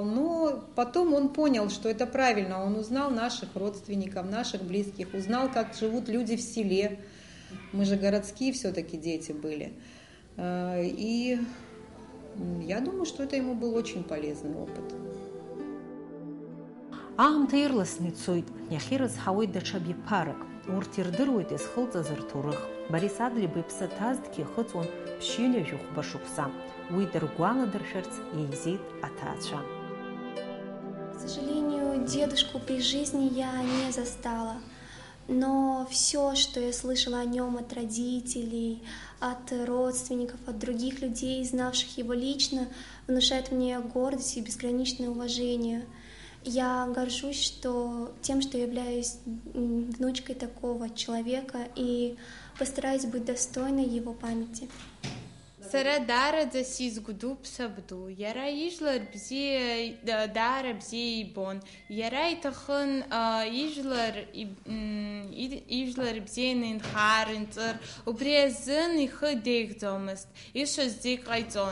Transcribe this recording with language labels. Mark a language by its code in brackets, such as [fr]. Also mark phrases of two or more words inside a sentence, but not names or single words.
[ru] Но потом он понял, что это правильно. Он узнал наших родственников, наших близких, узнал, как живут люди в селе. Мы же городские все-таки дети были. И я думаю, что это ему был очень полезный опыт. [ab] Аамҭа ирласны ицоит, иахьырызҳауеит даҽа биԥарак. Урҭ ирдыруеит изхылҵыз рҭоурых. Борис Адлиба иԥсы ҭазҭгьы ихыҵуан ԥшьҩыла жәохәба шықәса. Уи дыргәаладыршәарц еизеит аҭаацәа. [ru] К сожалению, дедушку при жизни я не застала. но все, что я слышала о нем от родителей, от родственников, от других людей, знавших его лично, внушает мне гордость и безграничное уважение. Я горжусь тем, что являюсь внучкой такого человека и постараюсь быть достойной его памяти. [ab] Сара дараӡа сизгәдуп сабду, иара ижәлар бзиа даара бзиа ибон, иара иҭахын ижәлар бзианы инхар, инҵыр, убри азын ихы деиӷьӡомызт, ишаз зегь ҟаиҵон.